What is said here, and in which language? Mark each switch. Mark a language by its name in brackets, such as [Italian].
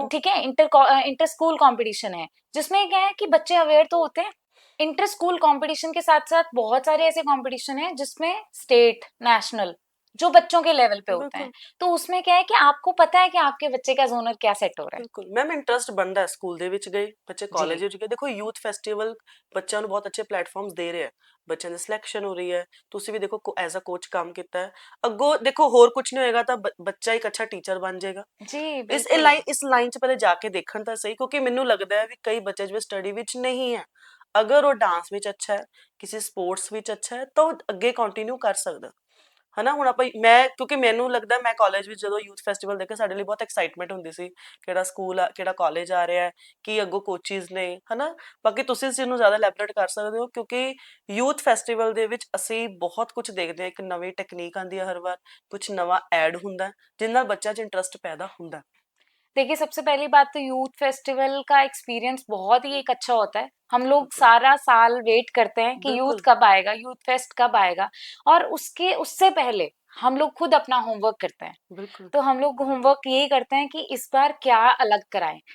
[Hindi] है। ठीक है, इंटर स्कूल कंपटीशन है, जिसमें क्या है कि बच्चे अवेयर तो होते हैं। इंटर स्कूल कंपटीशन के साथ साथ बहुत सारे ऐसे कंपटीशन हैं जिसमें स्टेट, नेशनल, जो बच्चों के लेवल पे होते हैं। बिल्कुल। तो उसमें क्या है कि आपको पता है कि आपके बच्चे का जोनर क्या सेट हो रहा है। [Punjabi] ਬਿਲਕੁਲ ਮੈਮ ਇੰਟਰਸਟ ਬਣਦਾ ਹੈ ਸਕੂਲ ਦੇ ਵਿੱਚ ਗਏ ਬੱਚੇ ਕਾਲਜ [Hindi] जी। [Punjabi] ਵਿੱਚ ਗਏ ਦੇਖੋ ਯੂਥ ਫੈਸਟੀਵਲ ਬੱਚਿਆਂ ਨੂੰ ਬਹੁਤ ਅੱਛੇ ਪਲੇਟਫਾਰਮਸ ਦੇ ਰਿਹਾ ਹੈ ਬੱਚਿਆਂ ਦੀ ਸਿਲੈਕਸ਼ਨ ਹੋ ਰਹੀ ਹੈ ਤੁਸੀਂ ਵੀ ਦੇਖੋ ਐਜ਼ ਅ ਕੋਚ ਕੰਮ ਕੀਤਾ ਹੈ ਅੱਗੋਂ ਦੇਖੋ ਹੋਰ ਕੁਝ ਨਹੀਂ ਹੋਏਗਾ ਤਾਂ ਬੱਚਾ ਇੱਕ ਅੱਛਾ ਟੀਚਰ ਬਣ ਜਾਏਗਾ [Hindi] जी [Punjabi] ਇਸ [Hindi] बिल्कुल। [Punjabi] ਇਸ ਲਾਈਨ 'ਚ ਪਹਿਲੇ ਜਾ ਕੇ ਦੇਖਣ ਤਾਂ ਸਹੀ ਕਿਉਂਕਿ ਮੈਨੂੰ ਲੱਗਦਾ ਹੈ ਵੀ ਕਈ ਬੱਚੇ ਜਿਵੇਂ ਸਟੱਡੀ ਵਿੱਚ ਨਹੀਂ ਹੈ ਅਗਰ ਉਹ ਡਾਂਸ ਵਿੱਚ ਅੱਛਾ ਹੈ ਕਿਸੇ ਸਪੋਰਟਸ ਵਿੱਚ ਅੱਛਾ ਹੈ ਤਾਂ ਉਹ ਅੱਗੇ ਕੰਟੀਨਿਊ ਕਰ ਸਕਦਾ ਹਨਾ ਹੁਣ ਆਪਾਂ ਮੈਂ ਕਿਉਂਕਿ ਮੈਨੂੰ ਲੱਗਦਾ ਮੈਂ ਕਾਲਜ ਵਿੱਚ ਜਦੋਂ ਯੂਥ ਫੈਸਟੀਵਲ ਦੇਖਿਆ ਸਾਡੇ ਲਈ ਬਹੁਤ ਐਕਸਾਈਟਮੈਂਟ ਹੁੰਦੀ ਸੀ ਕਿਹੜਾ ਸਕੂਲ ਆ ਕਿਹੜਾ ਕਾਲਜ ਆ ਰਿਹਾ ਹੈ ਕੀ ਅੱਗੋਂ ਕੋਚਿਸ ਨੇ ਹਨਾ ਬਾਕੀ ਤੁਸੀਂ ਇਸ ਚੀਜ਼ ਨੂੰ ਜ਼ਿਆਦਾ ਐਲੈਬੋਰੇਟ ਕਰ ਸਕਦੇ ਹੋ ਕਿਉਂਕਿ ਯੂਥ ਫੈਸਟੀਵਲ ਦੇ ਵਿੱਚ ਅਸੀਂ ਬਹੁਤ ਕੁਝ ਦੇਖਦੇ ਹਾਂ ਇੱਕ ਨਵੀਂ ਟੈਕਨੀਕ ਆਉਂਦੀ ਹੈ ਹਰ ਵਾਰ ਕੁਝ ਨਵਾਂ ਐਡ ਹੁੰਦਾ ਜਿਹਦੇ ਨਾਲ ਬੱਚਿਆਂ 'ਚ ਇੰਟਰਸਟ पैदा ਹੁੰਦਾ। [Hindi] देखिए, सबसे पहली बात तो यूथ फेस्टिवल का एक्सपीरियंस बहुत ही एक अच्छा होता है। हम लोग बिल्कुल। सारा साल वेट करते हैं कि यूथ बिल्कुल। कब आएगा, यूथ फेस्ट कब आएगा। और उसके उससे पहले हम लोग खुद अपना होमवर्क करते हैं। बिल्कुल। तो हम लोग होमवर्क यही करते हैं कि इस बार क्या अलग कराएं।